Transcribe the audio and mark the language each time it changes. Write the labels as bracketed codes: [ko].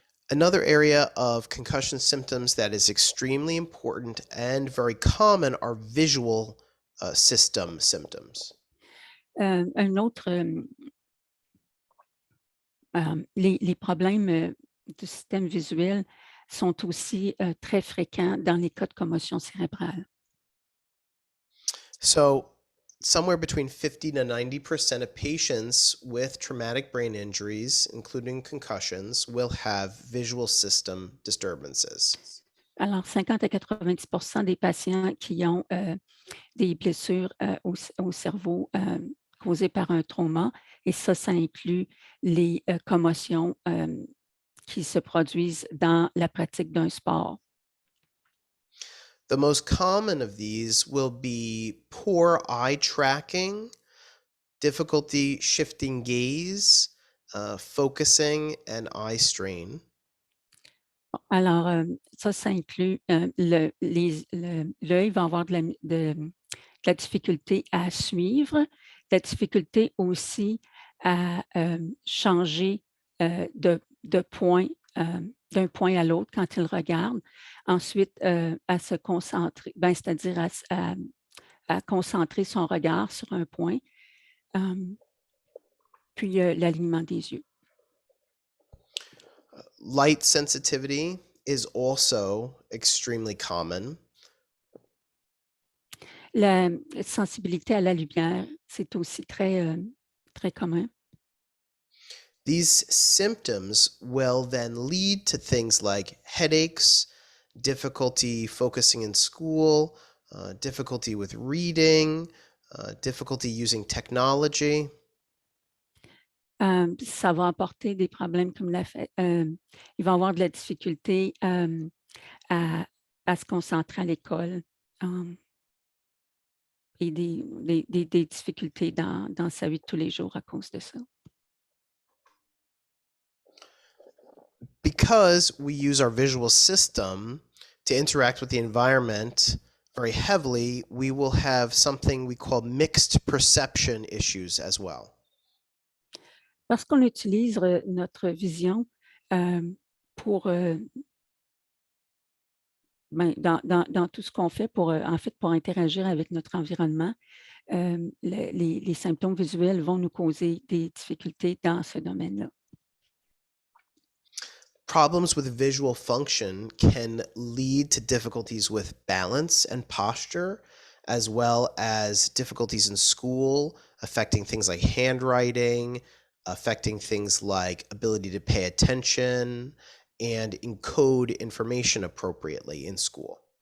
[en] Another area of concussion symptoms that is extremely important and very common are visual system symptoms. [fr] Un autre, les problèmes du système visuel sont aussi très fréquents dans les cas de commotion cérébrale. [en] So, somewhere between 50 to 90% of patients with traumatic brain injuries, including concussions, will have visual system disturbances. [fr] Alors, 50 à 90% des patients qui ont des blessures au cerveau causées par un trauma, et ça inclut les commotions qui se produisent dans la pratique d'un sport. [en] The most common of these will be poor eye tracking, difficulty shifting gaze, focusing, and eye strain. [fr] Alors, ça inclut l'œil va avoir de la difficulté à suivre, la difficulté aussi à changer de point, d'un point à l'autre quand il regarde. Ensuite, à se concentrer, c'est-à-dire à concentrer son regard sur un point. Puis l'alignement des yeux. [en] Light sensitivity is also extremely common. [fr] La sensibilité à la lumière, c'est aussi très, très commun. [en] These symptoms will then lead to things like headaches, difficulty focusing in school, difficulty with reading, difficulty using technology. [fr] Ça va apporter des problèmes comme il va avoir de la difficulté à se concentrer à l'école et des difficultés dans sa vie de tous les jours à cause de ça. [en] Because we use our visual system to interact with the environment very heavily, we will have something we call mixed perception issues as well. [fr] Parce qu'on utilise notre vision pour dans tout ce qu'on fait pour en fait pour interagir avec notre environnement, les symptômes visuels vont nous causer des difficultés dans ce domaine-là. [en] Problems with visual function can lead to difficulties with balance and posture, as well as difficulties in school, affecting things like handwriting, affecting things like ability to pay attention, and encode information appropriately in school.